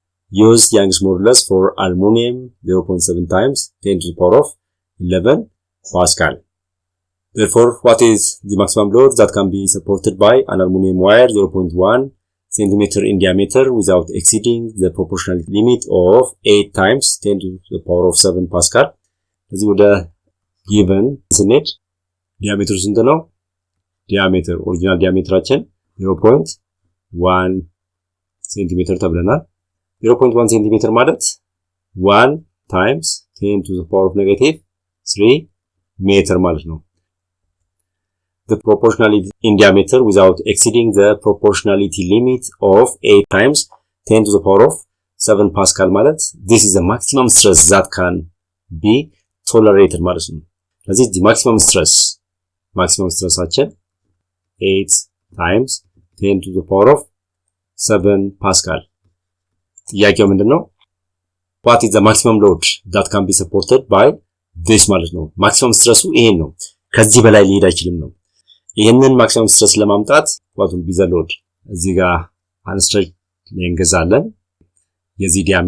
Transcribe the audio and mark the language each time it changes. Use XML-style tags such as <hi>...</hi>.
<en>Use Young's modulus for aluminum 0.7 times 10 to the power of 11 Pascal. Therefore, what is the maximum load that can be supported by an aluminum wire 0.1 cm in diameter without exceeding the proportionality limit of 8 times 10 to the power of 7 Pascal?</en> <am>እዚህ ወደ given ስንሄድ ዲያሜትሩ ስንት ነው? ዲያሜትር ኦሪጂናል ዲያሜትራችን 0.1 ሴንቲሜትር ተብለናል። 0.1 ሴንቲሜትር ማለት</am> <en>1 times 10 to the power of negative 3</en> <am>ሜትር ማለት ነው።</am> <en>The proportionality in diameter without exceeding the proportionality limit of 8 times 10 to the power of 7 Pascal ማለት this is the maximum stress that can be tolerated ማለት ነው። ስለዚህ the maximum stressአችን 8 times 10 to the power of 7 Pascal።</en> <am>ጥያቄው ምንድነው?</am> <en>What is the maximum load that can be supported by this</en> <am>ማለት ነው። ማክሲመም ስትረሱ ይሄን ነው። ከዚህ በላይ ሊሄድ አይችልም ነው። ይሄንን ማክሲመም ስትረስ ለማምጣት</am> <en>what will be the load?</en> <am>እዚህ ጋር አንስትሬት ሌንግዝ አለን። የዚህ</am>